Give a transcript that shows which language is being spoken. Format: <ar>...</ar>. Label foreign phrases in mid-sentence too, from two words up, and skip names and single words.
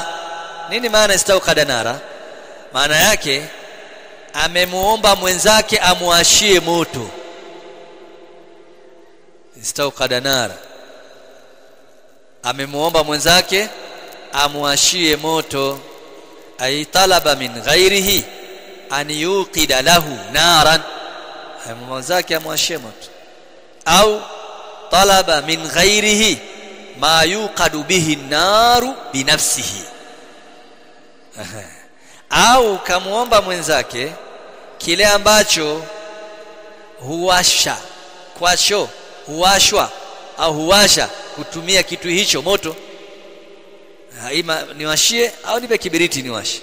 <sw>Nini maana</sw> <ar>استوقد نارا?</ar> <sw>Maana yake amemuomba mwenzake amuashie moto.</sw> <ar>استوقد نارا,</ar> <sw>amemuomba mwenzake amuashie moto.</sw> <ar>أي طلب من غيره أن يوقد له نارا,</ar> <sw>mwenzake amuashie moto.</sw> <ar>أو طلب من غيره ما يوقد به النار بنفسه,</ar> <sw>au kamuomba mwenzake kile ambacho huwasha kwacho, huwashwa au huwasha kutumia kitu hicho moto. Ima niwashie au nipe kibiriti niwashe.</sw>